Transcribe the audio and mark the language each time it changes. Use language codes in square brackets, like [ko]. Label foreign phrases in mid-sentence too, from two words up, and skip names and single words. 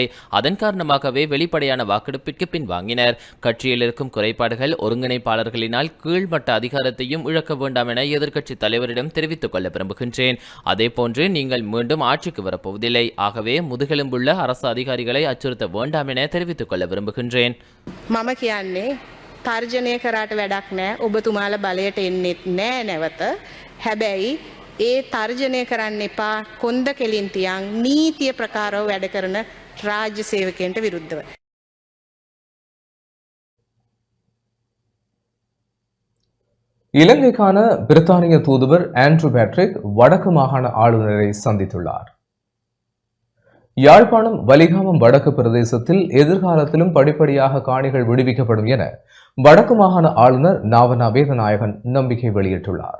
[ta] அதன் காரணமாகவே வெளிப்படையான வாக்கெடுப்பிற்கு பின்வாங்கினர். கட்சியில் இருக்கும் குறைபாடுகள் ஒருங்கிணைப்பாளர்களினால் கீழ்மட்ட அதிகாரத்தையும் இழக்க வேண்டாம் என எதிர்க்கட்சி தலைவரிடம் தெரிவித்துக் கொள்ள விரும்புகின்றேன். அதேபோன்று நீங்கள் மீண்டும் ஆட்சிக்கு வரப்போவதில்லை. ஆகவே முதுகெலும்புள்ள அரசு அதிகாரிகளை அச்சுறுத்த வேண்டாம் என தெரிவித்துக் கொள்ள விரும்புகின்றேன். [si] තර්ජනය කරාට වැඩක් නෑ. ඔබතුමාල බලයට එන්නෙත් නෑ නැවත. හැබැයි ඒ තර්ජනය කරන්න එපා කොන්ද කෙලින් තියන් නීතිය ප්‍රකාරව වැඩ කරන රාජ්‍ය සේවකයන්ට විරුද්ධව. [ta] இலங்கைக்கான பிரித்தானிய தூதுவர் ஆண்ட்ரூ பேட்ரிக் வடக்கு மாகாண ஆளுநரை சந்தித்துள்ளார். யாழ்ப்பாணம் வலிகாமம் வடக்கு பிரதேசத்தில் எதிர்காலத்திலும் படிப்படியாக காணிகள் விடுவிக்கப்படும் என வடக்கு மாகாண ஆளுநர் நாவனா வேதநாயகன் நம்பிக்கை வெளியிட்டுள்ளார்.